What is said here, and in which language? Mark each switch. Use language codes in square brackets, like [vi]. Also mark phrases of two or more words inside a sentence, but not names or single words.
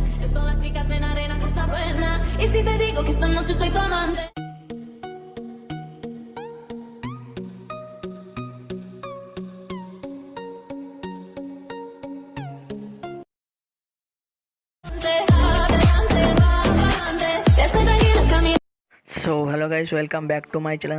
[es] son las chicas en arena que está buena. Y si te digo que esta noche soy tu amante. [en] So hello guys, welcome back to my channel.